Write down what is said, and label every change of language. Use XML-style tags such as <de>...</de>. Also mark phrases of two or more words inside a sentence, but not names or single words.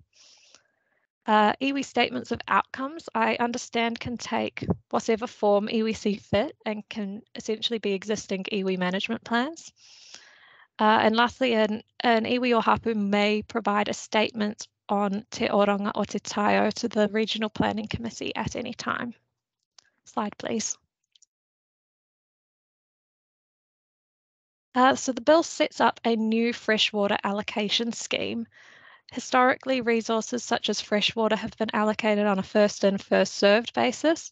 <en>Iwi statements of outcomes, I understand, can take whatever form iwi see fit and can essentially be existing iwi management plans. And lastly, an iwi or hapu may provide a statement on</en> <mi>te oranga o te taio</mi> <en>to the Regional Planning Committee at any time. Slide, please. So the bill sets up a new freshwater allocation scheme. Historically, resources such as freshwater have been allocated on a first in, first served basis.</en>